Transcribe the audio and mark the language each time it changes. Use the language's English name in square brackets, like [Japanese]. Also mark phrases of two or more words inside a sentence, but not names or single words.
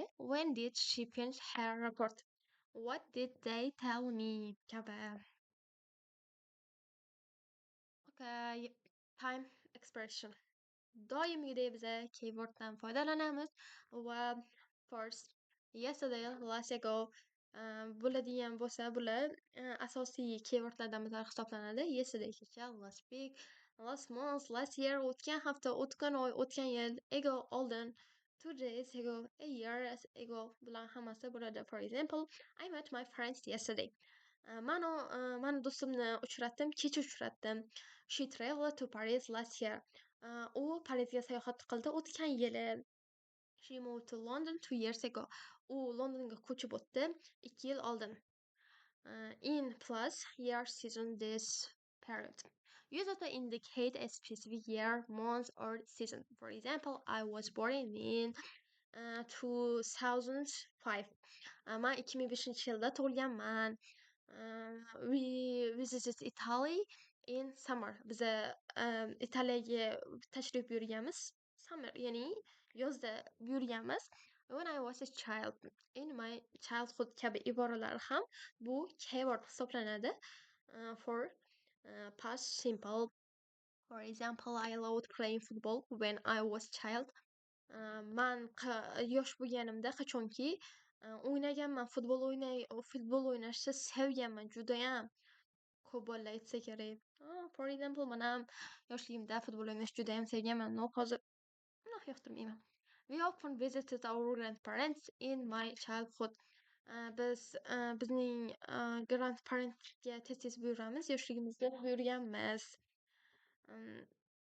[English] When did she finish her report? What did they tell me kabi. Okay, time expression. [Uzbek] Doimgidek biza keyworddan foydalanamiz va first, yesterday, [English] last ago [Uzbek] bo'ladigan bo'lsa, bular asosiy keywordlardan biri hisoblanadi. Yesterday kecha, [English] last week, last month, last year [Uzbek] o'tgan hafta, o'tgan oy, o'tgan yil, [English] ago oldin, 2 days ago, a year ago [Uzbek] bular hammasi bo'ladi. [English] For example, I met my friends yesterday. [Uzbek] Mani do'stimni uchratdim, kecha uchratdim. [English] She traveled to Paris last year. [Uzbek] U Parijga sayohat qildi o'tgan yili. [English] She moved to London 2 years ago. [Uzbek] U Londonga ko'chib o'tdi 2 yil oldin. [English] In plus year season this period. Use to indicate a specific year, month, or season. For example, I was born in 2005. [Uzbek] Man 2005 yilda tug'ilganman. [English] We visited Italy in summer. [Uzbek] Biza Italiyaga tashrif buyurganmiz. Summer, ya'ni yozda buyurganmiz. [English] When I was a child, in my childhood [Uzbek] kabi iboralar ham bu keyword hisoblanadi. [English] For past simple. For example, I loved playing football when I was child. [Uzbek] Man yosh bo'lganimda qachonki o'ynaganman, futbol o'ynashni sevganman judayam. Ko'p bolalar aytsa kerak. [English] For example, [Uzbek] man ham yoshligimda futbol o'ynashni judayam sevganman. No, hozir yoqtirmayman. [English] We often visited our grandparents in my childhood. [Uzbek] Biz bizning grandparentga tez-tez buyuramiz, yoshligimizda buyurganmiz.